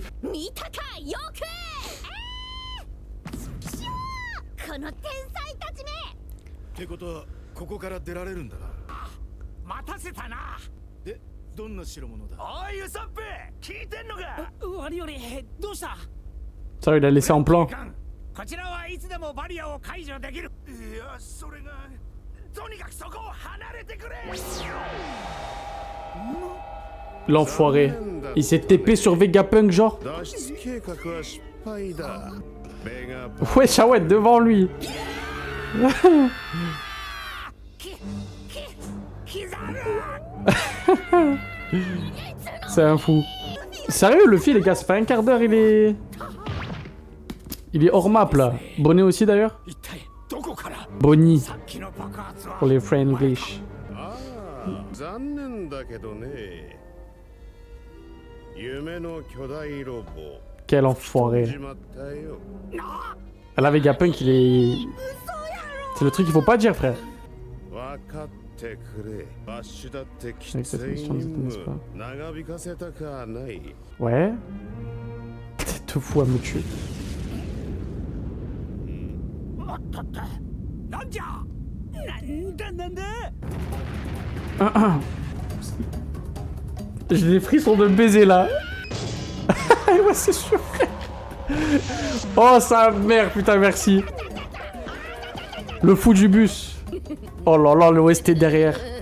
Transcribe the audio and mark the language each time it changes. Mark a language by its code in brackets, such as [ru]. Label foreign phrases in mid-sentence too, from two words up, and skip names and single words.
[ja] 見たかよく。この天才たちめ。ってことはここから出られるんだな。待たせたな。で、どんな代物だ。おいウソップ、聞いてんのか。悪よりどうした。 [fr] Ça, il a laissé en plan. [ja] こちらはいつでもバリアを解除できる。いや、それがとにかくそこを離れてくれ。 [fr] L'enfoiré. Il s'est TP sur Vegapunk, genre. [ja] 脱出計画は失敗だ。ベガパン [fr] Wesh, ah ouais, devant lui. C'est un fou. Sérieux, Luffy, les gars, ça fait un quart d'heure, il est... Il est hors map, là. Bonnet aussi, d'ailleurs. Bonnie. Pour les Friendlish. [ja] 残念だけどね。夢の巨大ロボ。 [fr] Quel enfoiré. [ja] 始まったよ。 [fr] Là, Vegapunk, il est... C'est le truc qu'il faut pas dire, frère. [ja] 分かってくれ。バッシュだってきつ [fr] Avec cette [ja] い [fr] mission, [ja] 任 [fr] n'est-ce pas? [ja] 務。長引かせたかない。 [fr] Ouais. T'es tout fou à me tuer. [ja] なんじゃ。なんだ。 [fr] J'ai des frissons de baiser, là. Ouais, c'est sûr, frère. Oh, sa mère, putain, merci. Le fou du bus. Oh là là, le OST derrière.